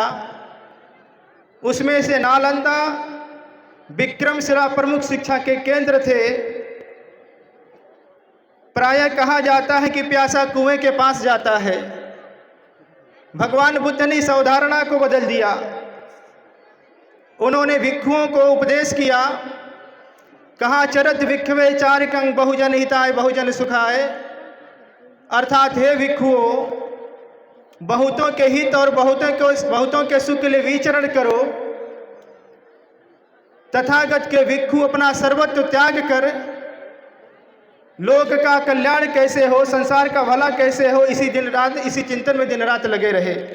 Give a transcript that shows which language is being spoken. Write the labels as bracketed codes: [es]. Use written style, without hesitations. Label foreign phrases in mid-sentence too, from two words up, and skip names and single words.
[hi] उसमें से नालंदा, विक्रमशिला प्रमुख शिक्षा के केंद्र थे। प्रायः कहा जाता है कि प्यासा कुएं के पास जाता है। भगवान बुद्ध ने इस अवधारणा को बदल दिया। उन्होंने भिक्षुओं को उपदेश किया, कहा [pi] चरत भिक्षवे चारिकं बहुजन हिताय बहुजन सुखाय, [hi] अर्थात हे भिक्षुओं, बहुतों के हित और बहुतों के सुख के लिए विचरण करो। तथागत के भिक्षु अपना सर्वस्व त्याग कर लोक का कल्याण कैसे हो, संसार का भला कैसे हो, इसी चिंतन में दिन रात लगे रहे।